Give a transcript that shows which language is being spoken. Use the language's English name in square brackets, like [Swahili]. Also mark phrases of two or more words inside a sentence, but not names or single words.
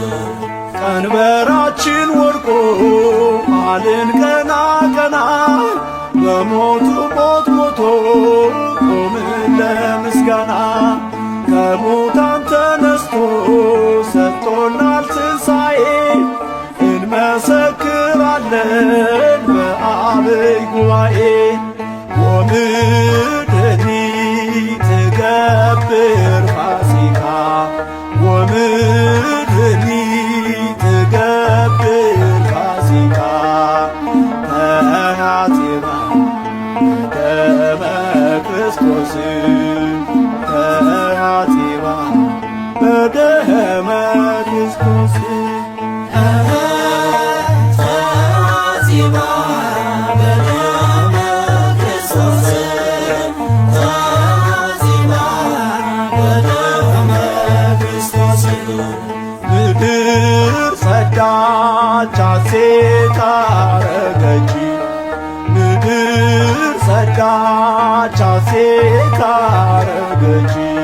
[Amharic] ቀንበራችን ወድቆ አልን ቀና ቀና በሞቱ ሞት ሞቶ ቆምን ለምስጋና ከሙታን ተነስቶ ሰጥቶናል ትንሣኤ እንመሰክራለን በአብይ ጉባኤ [Geez] ወምድሪ ትገብር ፋሲካ ወምድሪ ትገብር ፋሲካ ተሐጺባ በደመ ክርስቶስ ተሐጺባ በደመ ክርስቶስ ተሐጺባ በደመ ክርስቶስ ተሐጺባ በደመ ክርስቶስ [Amharic] ምድር ጸዳች ሐሴት አረገች ምድር ጸዳች ሐሴት አረገች